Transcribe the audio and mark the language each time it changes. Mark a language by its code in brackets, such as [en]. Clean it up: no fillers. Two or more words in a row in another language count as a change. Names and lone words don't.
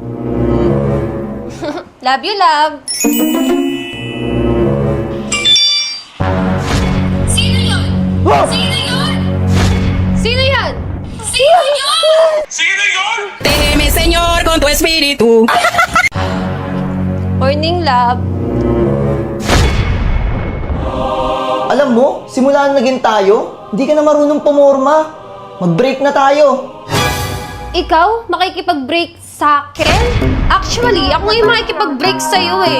[en] Love you, love. [tl] Sino yun? Wow! Sino yun? Sino yun? Sino yun? [es] Déjeme, Señor, con tu espíritu. [en] Morning, love. [tl] Alam mo, simula na naging tayo, hindi ka na marunong pumorma. Mag-break na tayo. Ikaw, makikipag-break sa akin? Actually, ako ngayon makikipag-break sa'yo eh.